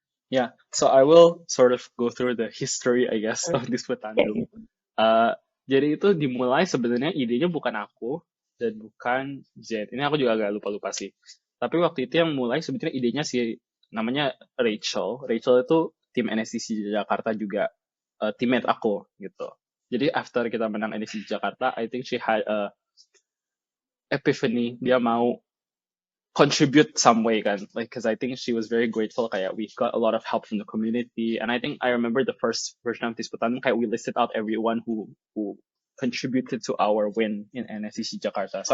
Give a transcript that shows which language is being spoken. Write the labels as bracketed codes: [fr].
[en] Yeah, so I will sort of go through the history, I guess, of this Petandum. [id] Jadi itu dimulai sebenarnya idenya bukan aku dan bukan Z. Ini aku juga agak lupa-lupa sih. Tapi waktu itu yang mulai sebetulnya idenya si namanya Rachel. Rachel itu tim NSCC Jakarta juga teammate aku gitu. Jadi [en] after [id] kita menang [en] NSCC Jakarta, I think she had a epiphany. [id] Dia mau [en] contribute some way [id] kan, [en] like because I think she was very grateful kayak we got a lot of help from the community, and I think I remember the first version of Disputan kayak we listed out everyone who contributed to our win in NSCC Jakarta.